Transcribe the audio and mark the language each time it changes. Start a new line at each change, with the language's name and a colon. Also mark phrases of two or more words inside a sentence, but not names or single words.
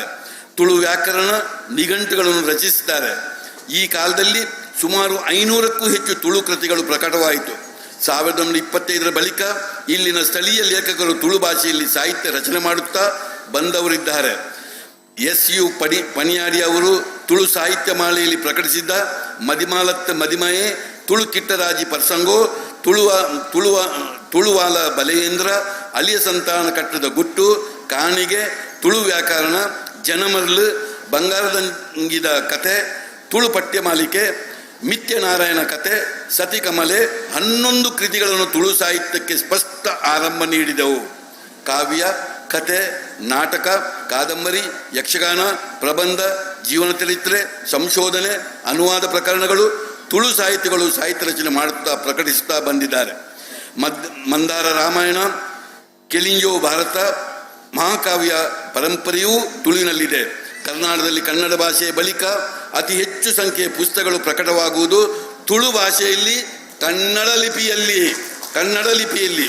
Kannada: ತುಳು ವ್ಯಾಕರಣ ನಿಘಂಟುಗಳನ್ನು ರಚಿಸಿದ್ದಾರೆ. ಈ ಕಾಲದಲ್ಲಿ ಸುಮಾರು 500ಕ್ಕೂ ಹೆಚ್ಚು ತುಳು ಕೃತಿಗಳು ಪ್ರಕಟವಾಯಿತು. 1925ರ ಬಳಿಕ ಇಲ್ಲಿನ ಸ್ಥಳೀಯ ಲೇಖಕರು ತುಳು ಭಾಷೆಯಲ್ಲಿ ಸಾಹಿತ್ಯ ರಚನೆ ಮಾಡುತ್ತಾ ಬಂದವರಿದ್ದಾರೆ. SU ಪಣಿಯಾಡಿ ಅವರು ತುಳು ಸಾಹಿತ್ಯ ಮಾಲೆಯಲ್ಲಿ ಪ್ರಕಟಿಸಿದ್ದ ಮದಿಮಾಲತ್ತ ಮದಿಮಯೇ, ತುಳು ಕಿಟ್ಟರಾಜಿ ಪರ್ಸಂಗೋ, ತುಳುವಾಲ ಬಲೆಯೇಂದ್ರ, ಅಲಿಯ ಸಂತಾನ ಕಟ್ಟದ ಗುಟ್ಟು, ಕಾಣಿಗೆ, ತುಳು ವ್ಯಾಕರಣ, ಜನಮರ್ಲು, ಬಂಗಾರದಂಗಿದ ಕತೆ, ತುಳು ಪಠ್ಯ ಮಾಲಿಕೆ, ಮಿತ್ಯನಾರಾಯಣ ಕತೆ, ಸತಿಕಮಲೆ 11 ಕೃತಿಗಳನ್ನು ತುಳು ಸಾಹಿತ್ಯಕ್ಕೆ ಸ್ಪಷ್ಟ ಆರಂಭ ನೀಡಿದವು. ಕಾವ್ಯ, ಕತೆ, ನಾಟಕ, ಕಾದಂಬರಿ, ಯಕ್ಷಗಾನ, ಪ್ರಬಂಧ, ಜೀವನ ಚರಿತ್ರೆ, ಸಂಶೋಧನೆ, ಅನುವಾದ ಪ್ರಕರಣಗಳು ತುಳು ಸಾಹಿತ್ಯಗಳು ಸಾಹಿತ್ಯ ರಚನೆ ಮಾಡುತ್ತಾ ಪ್ರಕಟಿಸುತ್ತಾ ಬಂದಿದ್ದಾರೆ. ಮಂದಾರ ರಾಮಾಯಣ, ಕೆಲಿಂಜೋ ಭಾರತ, ಮಹಾಕಾವ್ಯ ಪರಂಪರೆಯೂ ತುಳುವಿನಲ್ಲಿದೆ. ಕರ್ನಾಟಕದಲ್ಲಿ ಕನ್ನಡ ಭಾಷೆಯ ಬಳಿಕ ಅತಿ ಹೆಚ್ಚು ಸಂಖ್ಯೆಯ ಪುಸ್ತಕಗಳು ಪ್ರಕಟವಾಗುವುದು ತುಳು ಭಾಷೆಯಲ್ಲಿ, ಕನ್ನಡ ಲಿಪಿಯಲ್ಲಿ.